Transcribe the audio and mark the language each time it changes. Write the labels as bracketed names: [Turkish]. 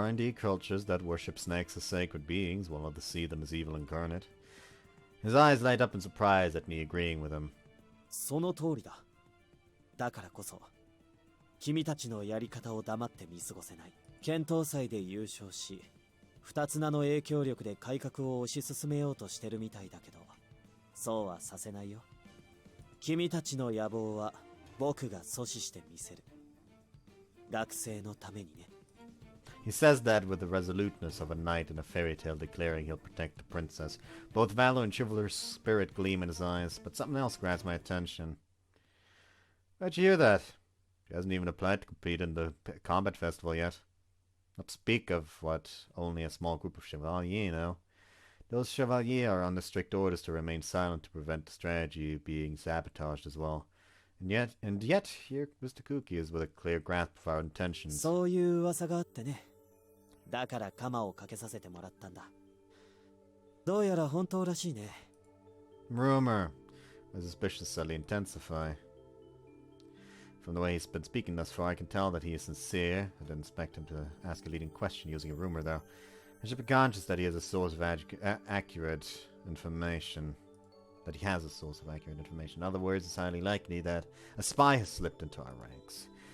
[English] There are indeed cultures that worship snakes as sacred beings, while others see them as evil incarnate. His eyes light up in surprise at me agreeing with him. [Japanese] その通りだ。だからこそ君たちのやり方を黙って見過ごせない。剣闘祭で優勝し二つ名の影響力で改革を推し進めようとしてるみたいだけど、そうはさせないよ。君たちの野望は僕が阻止してみせる。学生のためにね。 [English] He says that with the resoluteness of a knight in a fairy tale declaring he'll protect the princess. Both valor and chivalrous spirit gleam in his eyes, but something else grabs my attention. Where'd you hear that? He hasn't even applied to compete in the combat festival yet. Not to speak of what only a small group of chevaliers know. Those chevaliers are under strict orders to remain silent to prevent the strategy being sabotaged as well. And yet, here Mr. Kuki is with a clear grasp of our intentions. [Japanese] そういう噂があってね。だから鎌をかけさせてもらったんだ。どうやら本当らしいね。 [English] Rumor. My suspicions suddenly intensify. From the way he's been speaking thus far, I can tell that he is sincere. I didn't expect him to ask a leading question using a rumor, though. I should be conscious that he has a source of accurate information. That he has a source of accurate information. In other words, it's highly likely that a spy has slipped into our ranks.